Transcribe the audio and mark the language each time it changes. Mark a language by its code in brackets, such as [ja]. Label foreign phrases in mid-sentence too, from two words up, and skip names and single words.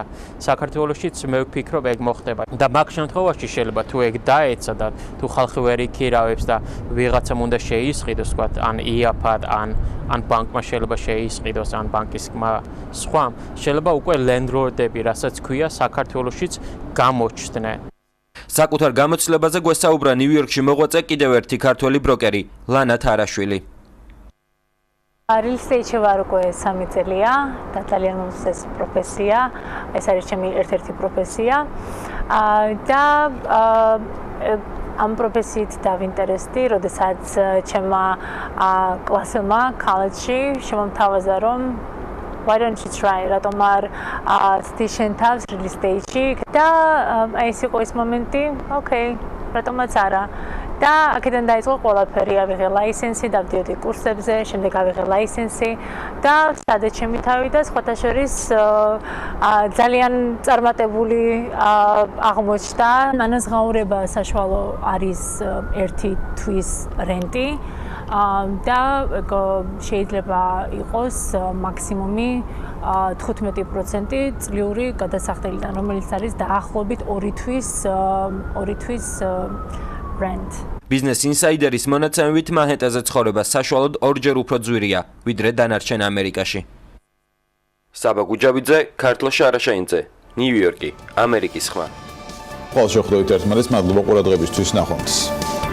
[ka] საქართველოშიც მე ვფიქრობ ეგ მოხდება. და მაგ შემთხვევაში შეიძლება თუ ეგ დაეცა და თუ ხალხი ვერ იქირავებს და ვიღაცამ უნდა შეისყიდოს, თქვათ, ან იაფად, ან ბანკმა შეიძლება შეისყიდოს, ან ბანკის სხვა, შეიძლება უკვე ლენდლორდები, რასაც ქვია, საქართველოშიც გამოჩნდნენ. საკუთარ გამოცდილებაზე გვესაუბრა ნიუ-იორკში მოღვაწე კიდევ ერთი ქართველი ბროკერი, ლანა თარაშვილი. [en] Real estate- [ka] ში ვარ უკვე 3 წელია და ძალიან მომწეს პროფესია. ეს არის ჩემი ერთ-ერთი პროფესია. და ამ პროფესიით დავინტერესდი, როდესაც ჩემმა კლასელმა კოლეჯში შემომთავაზა, რომ [en] why don't you try [ka] რატომ არ სტიშენ თავს [en] real estate- [ka] ში და ეს იყო ის მომენტი, okay, რატომაც არა. და აქედან დაიწყო ყველაფერი, ავიღე ლაისენსი, დავდიოდი კურსებზე, შემდეგ ავიღე ლაისენსი და სადაც ჩემი თავი და სხვათა შორის ძალიან წარმატებული აღმოჩნდა. ანაზღაურება საშუალო არის 1 თვის რენტი და შეიძლება იყოს მაქსიმუმი 15% წლიური გადასახდელიდან, რომელიც არის დაახლოებით 2 თვის rent. Business Insider-ის მონაცემებით მანჰეტენზე ცხოვრება საშუალოდ 2-ჯერ უფრო ძვირია, ვიდრე დანარჩენ ამერიკაში. საბა გუჯაბიძე, ქართლ შარაშაინძე, ნიუ-იორკი, ამერიკის ხმა. ყოველ შეხვედრით ერთმანეთს მადლობა ყურადღებისთვის, ნახვამდის.